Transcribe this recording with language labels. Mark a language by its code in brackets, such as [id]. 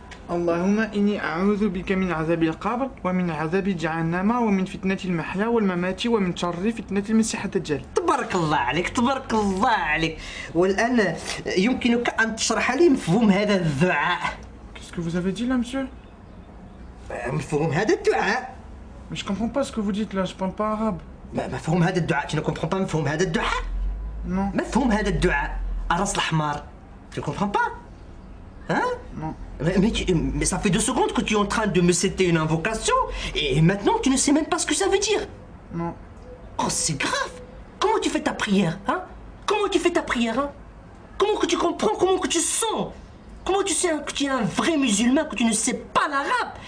[ar] اللهم إني أعوذ بك من عذاب القبر ومن عذاب جهنم ومن فتنة المحيا والممات ومن شر فتنة المسيح الدجال. تبارك الله عليك، تبارك الله عليك. والآن يمكنك أن تشرح لي مفهوم هذا الدعاء. [fr] Qu'est-ce que vous avez dit là, monsieur? [ar] مفهوم هذا الدعاء. [fr] Mais je comprends pas ce que vous dites là, je parle pas arabe. [ar] مفهوم هذا الدعاء، [fr] tu ne comprends pas [ar] مفهوم هذا الدعاء؟ [fr] Non. [ar] مفهوم هذا الدعاء، الراس الحمار. [fr] Tu ne comprends pas? Hein? Non. Mais ça fait 2 secondes que tu es en train de me citer une invocation et maintenant tu ne sais même pas ce que ça veut dire. Non. Oh, c'est grave. Comment tu fais ta prière, hein? Comment tu fais ta prière, hein? Comment que tu comprends, comment que tu sens? Comment tu sais que tu es un vrai musulman, que tu ne sais pas l'arabe?